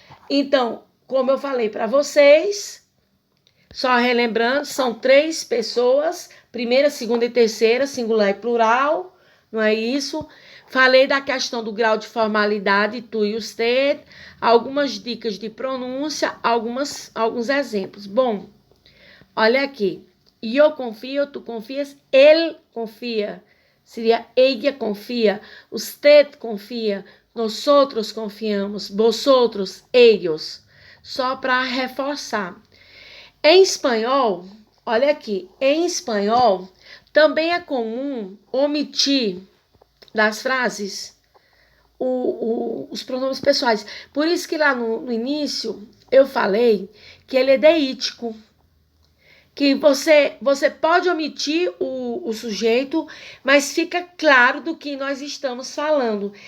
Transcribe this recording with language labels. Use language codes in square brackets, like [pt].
[pt] Então, como eu falei para vocês, só relembrando, são 3 pessoas, primeira, segunda e terceira, singular e plural, não é isso? Falei da questão do grau de formalidade, tu e usted, algumas dicas de pronúncia, alguns exemplos. Bom, olha aqui. Eu confio, tu confias, ele confia. [es] Seria ella confia, usted confia, nosotros confiamos, vosotros, ellos. [pt] Só para reforçar. Em espanhol, olha aqui, em espanhol também é comum omitir das frases os pronomes pessoais. Por isso que lá no início eu falei que ele é deítico, que você pode omitir o sujeito, mas fica claro do que nós estamos falando.